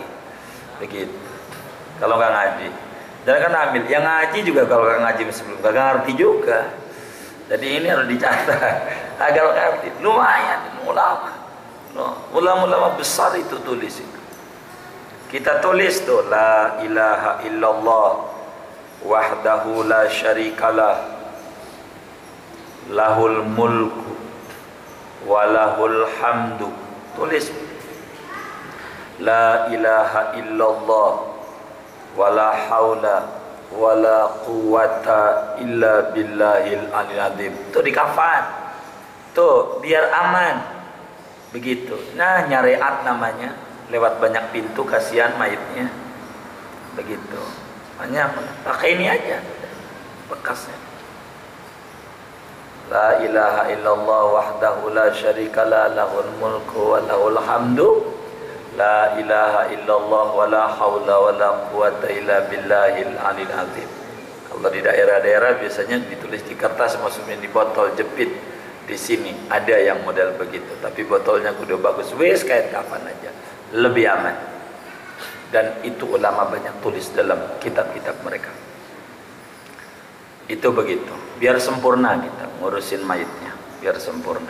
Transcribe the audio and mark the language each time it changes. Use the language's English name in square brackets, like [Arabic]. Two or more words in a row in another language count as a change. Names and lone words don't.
[Indonesian] Begitu. Kalau nggak ngaji. Dan kan amil yang ngaji juga kalau kagak ngaji sebelum kagak ngerti juga. Jadi ini harus dicatat agar ngerti. Lumayan ulama. Ulama-ulama besar itu tulis itu. Kita tulis tuh [Arabic] لا إله إلا الله وحده لا شريك له له الملك وله الحمد. Tulis لا إله إلا الله ولا حول ولا قوة إلا بالله العلي العظيم. [Indonesian] Itu di kafan tuh biar aman begitu. Nah nyariat namanya, lewat banyak pintu kasihan mayitnya begitu. Hanya pakai ini aja bekasnya. [Arabic] لا إله إلا الله وحده لا شريك له له الملك وله الحمد. لا إله إلا الله ولا حول ولا قوة إلا بالله العلي العظيم. [Indonesian] Kalau di daerah-daerah biasanya ditulis di kertas, maksudnya di botol jepit. Di sini ada yang model begitu, tapi botolnya kudu bagus. Wes kain kafan aja, lebih aman. Dan itu ulama banyak tulis dalam kitab-kitab mereka. Itu begitu, biar sempurna kita ngurusin mayitnya, biar sempurna.